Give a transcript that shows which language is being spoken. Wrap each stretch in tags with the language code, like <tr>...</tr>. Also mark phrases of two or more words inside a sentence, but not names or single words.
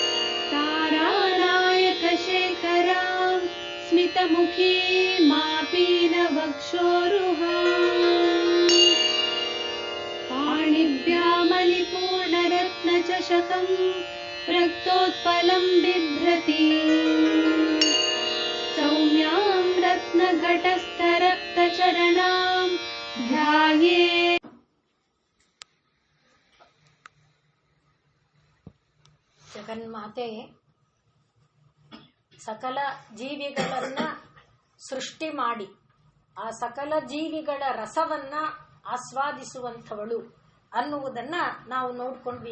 <sa>तारानायकशेखरां स्मितमुखी मापीनवक्षोरुहाम् पाणिभ्यामलिपूर्णरत्नचषकं रक्तोत्पलं बिभ्रति सौम्यां रत्नघटस्थरक्तचरणां ध्यायेत्।</sa> <kn>ಜಗನ್ಮಾತೆ ಸಕಲ ಜೀವಿಗಳನ್ನ ಸೃಷ್ಟಿ ಮಾಡಿ ಆ ಸಕಲ ಜೀವಿಗಳ ರಸವನ್ನ ಆಸ್ವಾದಿಸುವಂಥವಳು ಅನ್ನುವುದನ್ನ ನಾವು ನೋಡ್ಕೊಂಡ್ವಿ.</kn>